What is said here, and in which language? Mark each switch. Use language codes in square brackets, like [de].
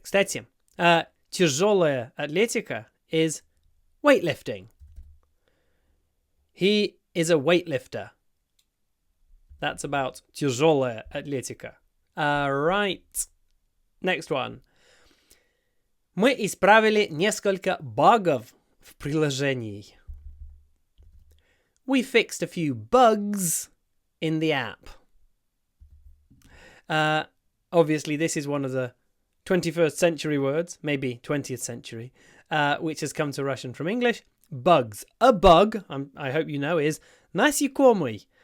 [ru] Кстати, тяжелая атлетика [en] is weightlifting. He is a weightlifter. That's about тяжелая атлетика. Right. Next one. [ru] Мы исправили несколько багов в приложении. [en] We fixed a few bugs in the app. Obviously, this is one of the 21st century words, maybe 20th century, which has come to Russian from English. Bugs. A bug, I hope you know, is насекомый.